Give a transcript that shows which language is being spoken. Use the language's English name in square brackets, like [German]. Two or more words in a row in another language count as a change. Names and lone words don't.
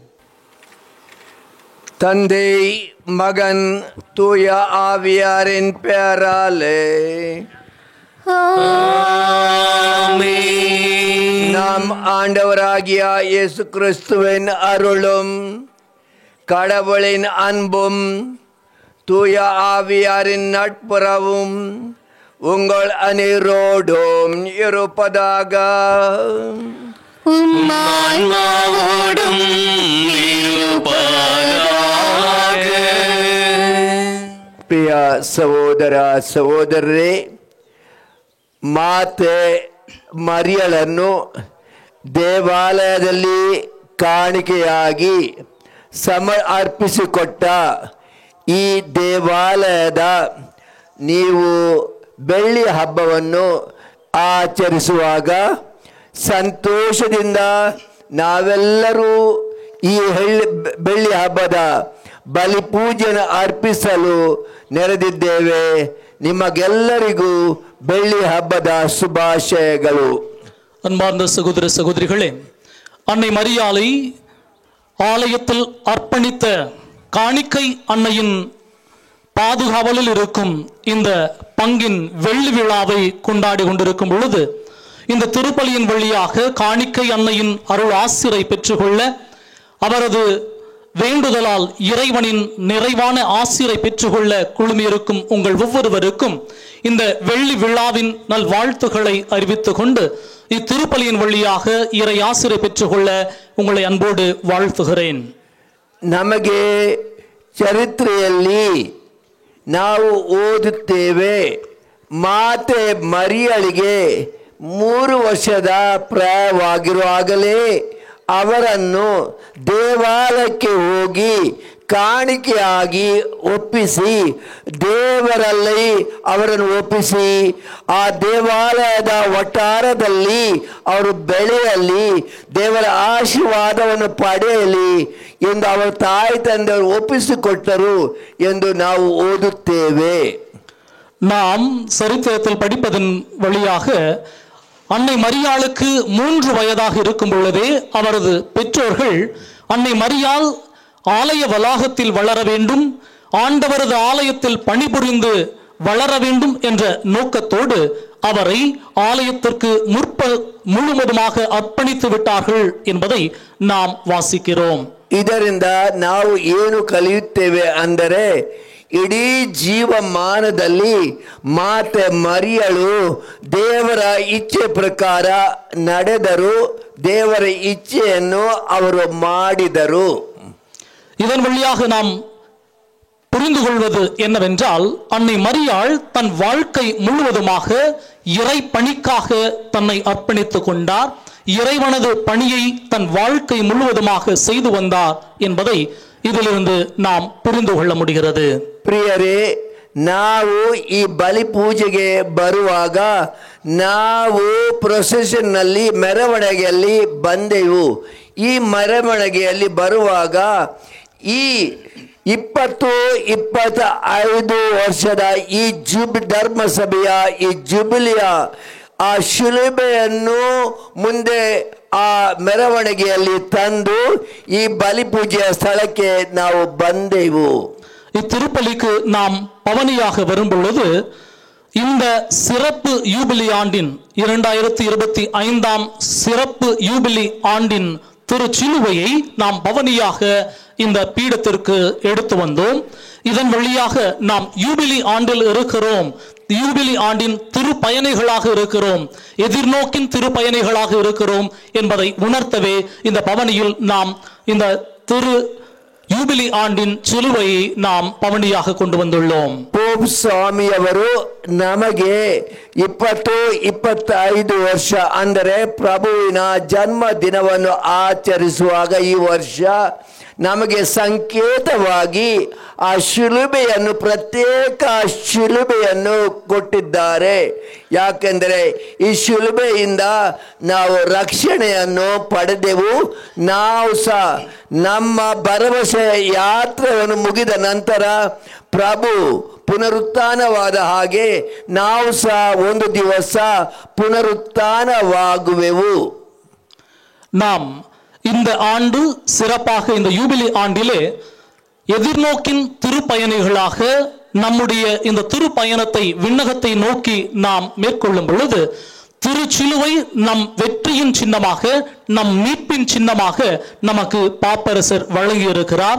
[Tamil] தந்தை மகன் தூய ஆவியாரின் பெயராலே நாம் ஆண்டவராகிய இயேசு கிறிஸ்துவின் அருளும் கடவுளின் அன்பும் தூய ஆவியாரின் நட்புறவும் உங்கள் அனைவரோடும் இருப்பதாக. உம்மான்மாவோடும் இருப்பதாக. [Kannada] ಪ್ರಿಯ ಸಹೋದರ ಸಹೋದರರೇ, ಮಾತೆ ಮರಿಯಳನ್ನು ದೇವಾಲಯದಲ್ಲಿ ಕಾಣಿಕೆಯಾಗಿ ಅರ್ಪಿಸಿಕೊಟ್ಟ ಈ ದೇವಾಲಯದ ನೀವು ಬೆಳ್ಳಿ ಹಬ್ಬವನ್ನು ಆಚರಿಸುವಾಗ ಸಂತೋಷದಿಂದ ನಾವೆಲ್ಲರೂ ಈ ಬೆಳ್ಳಿ ಹಬ್ಬದ ಬಲಿಪೂಜೆಯನ್ನು ಅರ್ಪಿಸಲು ನೆರೆದಿದ್ದೇವೆ. ನಿಮಗೆಲ್ಲರಿಗೂ ಬೆಳ್ಳಿ ಹಬ್ಬದ ಶುಭಾಶಯಗಳು. [Tamil] அன்பார்ந்த சகோதர சகோதரிகளே, அன்னை மரியாளை ஆலயத்தில் அர்ப்பணித்த காணிக்கை அன்னையின் பாதுகாவலில் இருக்கும் இந்த பங்கின் வெள்ளி விழாவை கொண்டாடி கொண்டிருக்கும் பொழுது இந்த திருப்பலியின் வழியாக காணிக்கை அன்னையின் அருள் ஆசிரை பெற்றுக்கொள்ள அவரது வேண்டுதலால் இறைவனின் நிறைவான ஆசிரை பெற்றுக்கொள்ள குழுமியிருக்கும் உங்கள் ஒவ்வொருவருக்கும் இந்த வெள்ளி விழாவின் நல் வாழ்த்துக்களை அறிவித்துக் கொண்டு இத்திருப்பலியின் வழியாக இறை ஆசிரை பெற்றுக்கொள்ள உங்களை அன்போடு வாழ்த்துகிறேன். [Kannada] ನಮಗೆ ಚರಿತ್ರೆಯಲ್ಲಿ ನಾವು ಓದುತ್ತೇವೆ, ಮಾತೆ ಮರಿಯಳಿಗೆ 3 ವರ್ಷದ ಪ್ರಾಯವಾಗಿರುವಾಗಲೇ ಅವರನ್ನು ದೇವಾಲಯಕ್ಕೆ ಹೋಗಿ ಕಾಣಿಕೆಯಾಗಿ ಒಪ್ಪಿಸಿ ದೇವರಲ್ಲಿ ಅವರನ್ನು ಒಪ್ಪಿಸಿ ಆ ದೇವಾಲಯದ ವಠಾರದಲ್ಲಿ ಅವರು ಬೆಳೆಯಲಿ, ದೇವರ ಆಶೀರ್ವಾದವನ್ನು ಪಡೆಯಲಿ ಎಂದು ಅವರ ತಾಯಿ ತಂದೆಯವರು ಒಪ್ಪಿಸಿಕೊಟ್ಟರು ಎಂದು ನಾವು ಓದುತ್ತೇವೆ. [Tamil] நாம் சரித்திரத்தில் படிப்பதன் வழியாக அன்னை மரியாளுக்கு 3 வயதாக இருக்கும் பொழுதே அவரது பெற்றோர்கள் அன்னை மரியாள் ஆலய வளாகத்தில் வளர வேண்டும், ஆண்டவரது ஆலயத்தில் பணிபுரிந்து வளர வேண்டும் என்ற நோக்கத்தோடு அவரை ஆலயத்திற்கு முழுவதுமாக அர்ப்பணித்து விட்டார்கள் என்பதை நாம் வாசிக்கிறோம். [Kannada] ಇದರಿಂದ ನಾವು ಏನು ಕಲಿಯುತ್ತೇವೆ ಅಂದರೆ ಇಡೀ ಜೀವಮಾನದಲ್ಲಿ ಮಾತೆ ಮರಿಯಳು ದೇವರ ಇಚ್ಛೆ ಪ್ರಕಾರ ನಡೆದರು, ದೇವರ ಇಚ್ಛೆಯನ್ನು ಅವರು ಮಾಡಿದರು. [Tamil] இதன் வழியாக நாம் புரிந்து கொள்வது என்னவென்றால் அன்னை மரியாள் தன் வாழ்க்கை முழுவதுமாக இறை பணிக்காக தன்னை அர்ப்பணித்துக் கொண்டார், இறைவனது பணியை தன் வாழ்க்கை முழுவதுமாக செய்து வந்தார் என்பதை இதிலிருந்து நாம் புரிந்து கொள்ள முடிகிறது. [Kannada] ಪ್ರಿಯರೇ, ನಾವು ಈ ಬಲಿ ಪೂಜೆಗೆ ಬರುವಾಗ ನಾವು ಪ್ರೊಸೆಷನ್ನಲ್ಲಿ ಮೆರವಣಿಗೆಯಲ್ಲಿ ಬಂದೆವು. ಈ ಮೆರವಣಿಗೆಯಲ್ಲಿ ಬರುವಾಗ ಈ 20-25 ವರ್ಷದ ಈ ಧರ್ಮಸಭೆಯ ಈ ಜುಬಿಲಿಯ ಆ ಶಿಲುಬೆಯನ್ನು ಮುಂದೆ ಆ ಮೆರವಣಿಗೆಯಲ್ಲಿ ತಂದು ಈ ಬಲಿಪೂಜೆಯ ಸ್ಥಳಕ್ಕೆ ನಾವು ಬಂದೆವು. [Tamil] இத்திருப்பலிக்கு நாம் பவனியாக வரும் பொழுது இந்த சிறப்பு யூபிலி ஆண்டின் 2025 சிறப்பு யூபிலி ஆண்டின் திருச்சிலுவையை நாம் பவனியாக இந்த பீடத்திற்கு எடுத்து வந்தோம். இதன் வழியாக நாம் யூபிலி ஆண்டில் இருக்கிறோம், யூபிலி ஆண்டின் திருப்பயணிகளாக இருக்கிறோம், எதிர்நோக்கின் திருப்பயணிகளாக இருக்கிறோம் என்பதை உணர்த்தவே இந்த பவனியில் நாம் இந்த திரு யூபிலி ஆண்டின் சிலுவை நாம் பவனியாக கொண்டு வந்துள்ளோம். [Kannada] ಪೋಪ್ ಸ್ವಾಮಿಯವರು ನಮಗೆ 20-25 ವರ್ಷ ಅಂದರೆ ಪ್ರಭುವಿನ ಜನ್ಮ ದಿನವನ್ನು ಆಚರಿಸುವಾಗ ಈ ವರ್ಷ ನಮಗೆ ಸಂಕೇತವಾಗಿ ಆ ಶಿಲುಬೆಯನ್ನು ಪ್ರತ್ಯೇಕ ಶಿಲುಬೆಯನ್ನು ಕೊಟ್ಟಿದ್ದಾರೆ. ಯಾಕೆಂದರೆ ಈ ಶಿಲುಬೆಯಿಂದ ನಾವು ರಕ್ಷಣೆಯನ್ನು ಪಡೆದೆವು. ನಾವು ಸಹ ನಮ್ಮ ಭರವಸೆ ಯಾತ್ರೆಯನ್ನು ಮುಗಿದ ನಂತರ ಪ್ರಭು ಪುನರುತ್ಥಾನವಾದ ಹಾಗೆ ನಾವು ಸಹ ಒಂದು ದಿವಸ ಪುನರುತ್ಥಾನವಾಗುವೆವು. [Tamil] நாம் இந்த ஆண்டு சிறப்பாக இந்த யூபிலி ஆண்டிலே எதிர்நோக்கின் திருப்பயணிகளாக நம்முடைய இந்த திருப்பயணத்தை விண்ணகத்தை நோக்கி நாம் மேற்கொள்ளும் பொழுது திருச்சிலுவை நம் வெற்றியின் சின்னமாக, நம் மீட்பின் சின்னமாக நமக்கு பாப்பரசர் வழங்கி இருக்கிறார்.